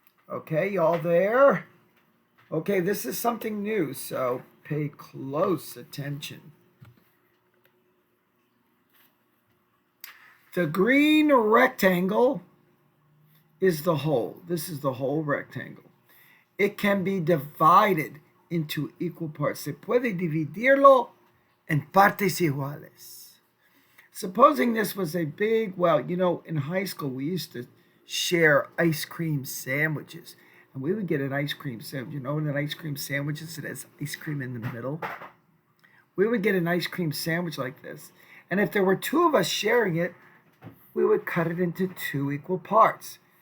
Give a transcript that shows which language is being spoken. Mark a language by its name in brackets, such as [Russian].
[English] Okay, y'all there? Okay, this is something new, so pay close attention. The green rectangle is the whole. This is the whole rectangle. It can be divided into equal parts. [Spanish] Se puede dividirlo en partes iguales. [English] Supposing this was a big, in high school we used to share ice cream sandwiches. And we would get an ice cream sandwich. You know, in an ice cream sandwich, it has ice cream in the middle. We would get an ice cream sandwich like this. And if there were two of us sharing it, we would cut it into two equal parts.